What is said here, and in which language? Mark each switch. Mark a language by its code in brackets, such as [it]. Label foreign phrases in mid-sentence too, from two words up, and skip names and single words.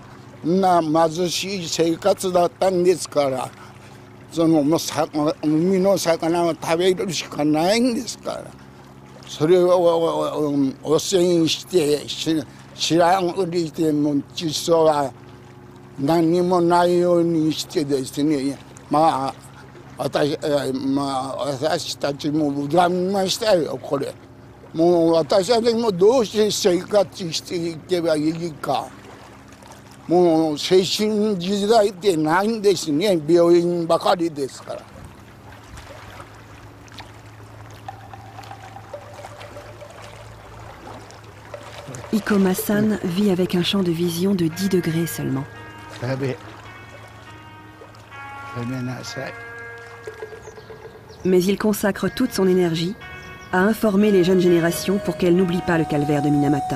[ja] 貧しい生活だったんですから、その海の魚を食べるしかないんですから、それを汚染して知らんふりしても窒素は何もないようにしてですね、私たちも恨みましたよ、これ。もう私たちもどうして生活していけばいいか。もう精神時代ってないんですね。病院ばかりですから。 [fr] Iko Massan vit avec un champ de vision de 10 degrés seulement. Mais il consacre toute son énergie à informer les jeunes générations pour qu'elles n'oublient pas le calvaire de Minamata.